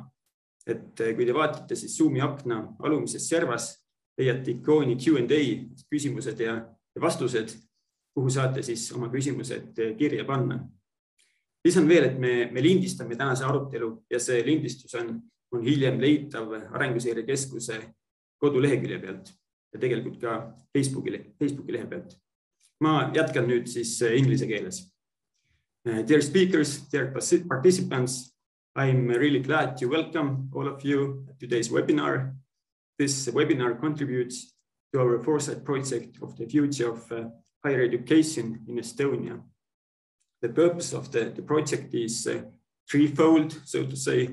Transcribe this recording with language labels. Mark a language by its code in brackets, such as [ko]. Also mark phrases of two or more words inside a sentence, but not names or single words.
[et] Et kui te vaatate siis Zoomi akna alumises servas, leiate ikooni Q&A, küsimused ja vastused, kuhu saate siis oma küsimused kirja panna. Lisan veel, et me lindistame tänase arutelu ja see lindistus on hiljem leitav Arenguseire Keskuse kodulehekülje pealt ja tegelikult ka Facebooki lehe pealt. Ma jätkan nüüd siis inglise keeles. [en] Dear speakers, dear participants, I'm really glad to welcome all of you at today's webinar. This webinar contributes to our Foresight project of the future of higher education in Estonia. The purpose of the project is threefold, so to say.